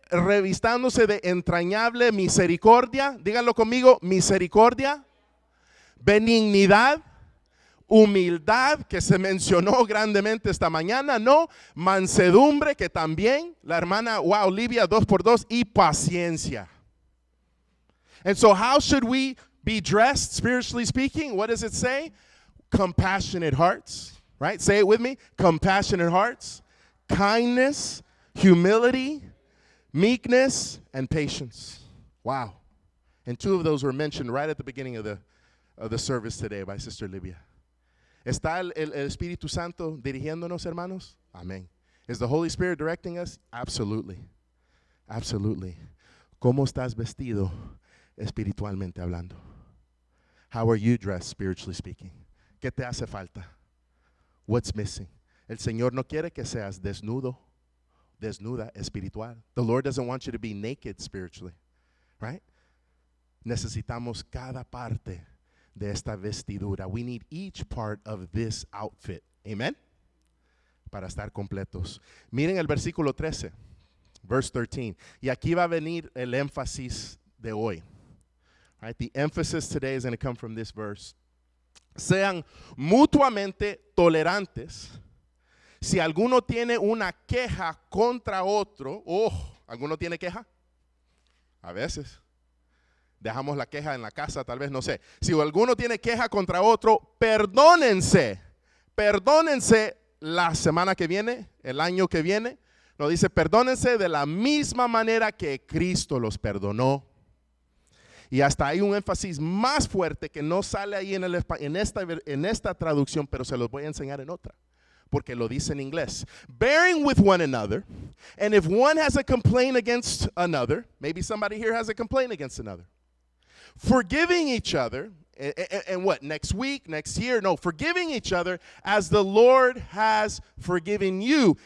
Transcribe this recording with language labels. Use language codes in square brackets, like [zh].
[es] revistándose de entrañable misericordia, díganlo conmigo, misericordia, benignidad, humildad, que se mencionó grandemente esta mañana, ¿no? Mansedumbre, que también, la hermana, wow, Olivia, 2x2, y paciencia. [en] And so how should we be dressed, spiritually speaking? What does it say? Compassionate hearts, right? Say it with me. Compassionate hearts, kindness, humility, meekness, and patience. Wow. And 2 of those were mentioned right at the beginning of the service today by Sister Livia. [es] ¿Está el Espíritu Santo dirigiéndonos, hermanos? Amén. [en] Is the Holy Spirit directing us? Absolutely. Absolutely. [es] ¿Cómo estás vestido espiritualmente hablando? [en] How are you dressed, spiritually speaking? [es] ¿Qué te hace falta? [en] What's missing? [es] El Señor no quiere que seas desnudo, desnuda espiritual. [en] The Lord doesn't want you to be naked spiritually, right? [es] Necesitamos cada parte de esta vestidura. [en] We need each part of this outfit. [es] Amen? Para estar completos. Miren el versículo 13, [en] verse 13. [es] Y aquí va a venir el énfasis de hoy. [en] Right? The emphasis today is going to come from this verse. [es] Sean mutuamente tolerantes. Si alguno tiene una queja contra otro, ¿alguno tiene queja? A veces. Dejamos la queja en la casa, tal vez, no sé. Si alguno tiene queja contra otro, perdónense. Perdónense la semana que viene, el año que viene. Nos dice, perdónense de la misma manera que Cristo los perdonó. Y hasta hay un énfasis más fuerte que no sale ahí en esta traducción, pero se los voy a enseñar en otra, porque lo dice en inglés. [en] Bearing with one another, and if one has a complaint against another, maybe somebody here has a complaint against another. Forgiving each other, and what, next week, next year? No, forgiving each other as the Lord has forgiven you.